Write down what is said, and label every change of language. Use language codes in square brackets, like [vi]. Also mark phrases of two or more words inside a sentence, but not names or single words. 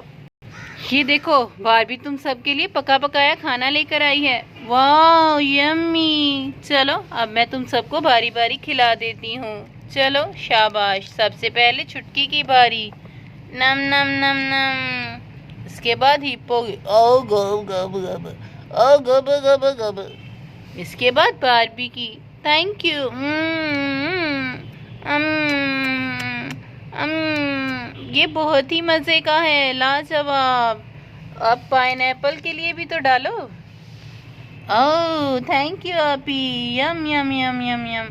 [hi] ये देखो बारबी तुम सबके लिए पका पकाया खाना लेकर आई है। वाह यम्मी। चलो अब मैं तुम सबको बारी बारी खिला देती हूँ। चलो शाबाश, सबसे पहले छुटकी की बारी। नम नम नम नम। इसके बाद हिप्पो की। ओ गब गब गब, ओ गब गब गब। इसके बाद बारबी की। [en] thank you. [hi] ये बहुत ही मज़े का है, लाजवाब। अब पाइनएप्पल के लिए भी तो डालो। ओह [en] thank you [hi] आपी। यम यम यम यम यम।